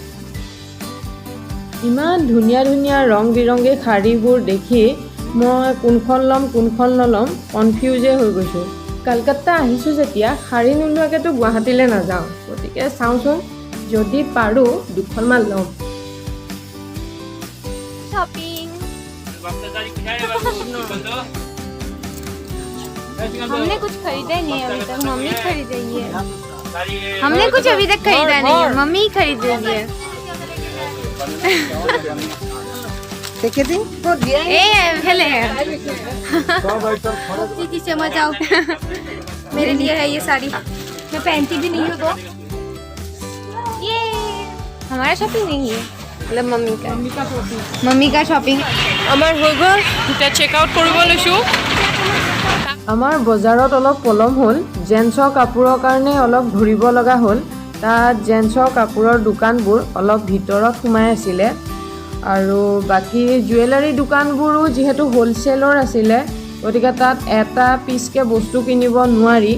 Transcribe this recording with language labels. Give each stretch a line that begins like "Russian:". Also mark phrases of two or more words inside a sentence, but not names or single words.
Assamese: ইমান ধুনীয়া ধুনীয়া ৰং বিৰংগী শাৰীবোৰ দেখি মই কোনখন নল'ম কনফিউজে হৈ গৈছোঁ। কলকাতা আহিছোঁ যেতিয়া শাৰী নোলোৱাকৈতো গুৱাহাটীলৈ নাযাওঁ, গতিকে চাওঁচোন যদি পাৰোঁ দুখনমান ল'ম।
Hindi: हमने कुछ खरीदा नहीं है अभी तक, मम्मी खरीदेगी है। हमने कुछ अभी तक खरीदा नहीं है, मम्मी खरीदेगी है। पहले जी समझ आओ। मेरे लिए है ये साड़ी, मैं पहनती भी नहीं हूँ तो ये हमारा शॉपिंग नहीं है, मतलब मम्मी का शॉपिंग
Assamese: আমাৰ হৈ গ'ল, এতিয়া
English: check out
Assamese: কৰিব লৈছোঁ। আমাৰ বজাৰত অলপ পলম হ'ল, জেন্টছৰ কাপোৰৰ কাৰণে অলপ ঘূৰিব লগা হ'ল। তাত জেন্টছৰ কাপোৰৰ দোকানবোৰ অলপ ভিতৰত সোমাই আছিলে, আৰু বাকী জুৱেলাৰী দোকানবোৰো যিহেতু হ'লচেলৰ আছিলে, গতিকে তাত এটা পিচকৈ বস্তু কিনিব নোৱাৰি।